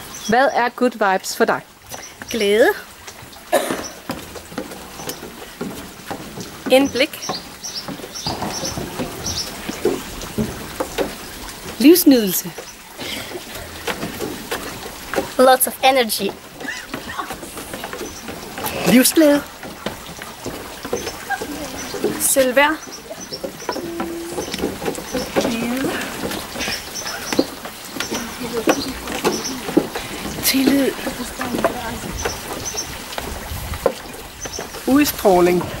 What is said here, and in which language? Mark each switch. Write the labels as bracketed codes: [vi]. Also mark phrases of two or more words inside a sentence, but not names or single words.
[da] Hvad er [en] good vibes [da] for dig? Glæde. Indblik. Livsnydelse. [en] Lots of energy. [da] Livsglæde. Selvværd. Tillid. Udstråling.